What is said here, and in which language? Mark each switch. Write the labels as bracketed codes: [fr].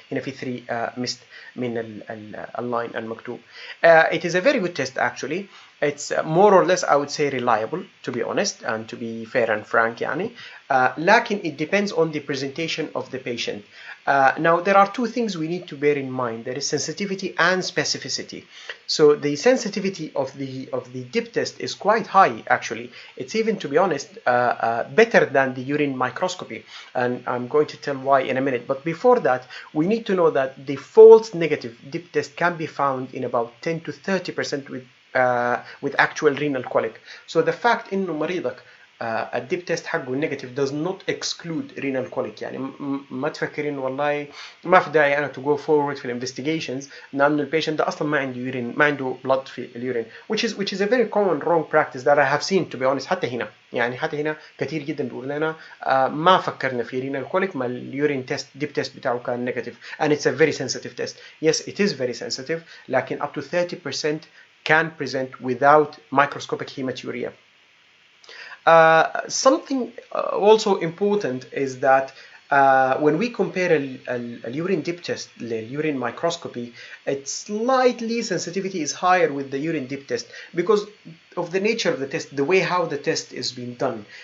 [ar] هنا في 3 missed من اللاين المكتوب. [en] It is a very good test actually. It's more or less, I would say, reliable, to be honest and to be fair and frank [ar] يعني. لكن [en] it depends on the presentation of the patient. Now there are 2 things we need to bear in mind. There is sensitivity and specificity. So the sensitivity of the dip test is quite high actually. It's even, to be honest, better than the urine microscopy, and I'm going to tell why in a minute. But before that, we need to know that the false negative dip test can be found in about 10 to 30% with actual renal colic. So the fact [ar] إنه مريضك الديب تيست حقه نيجاتيف [en] does not exclude renal colic. [ar] يعني ما تفكرين والله ما في داعي أنا [en] to go forward [ar] في الانفستيجيشنز لأنه البيشنت ده أصلا ما عنده يورين، ما عنده blood في اليورين, [en] which is a very common wrong practice that I have seen, to be honest. [ar] حتى هنا كثير جدا بيقول لنا ما فكرنا في renal colic ما اليورين تيست ديب تيست بتاعه كان نيجاتيف, [en] and it's a very sensitive test. Yes, it is very sensitive, [ar] لكن [en] up to 30% can present without microscopic hematuria. Something also important is that when we compare a urine dip test the urine microscopy, it's slightly sensitivity is higher with the urine dip test because of the nature of the test, the way how the test is being done.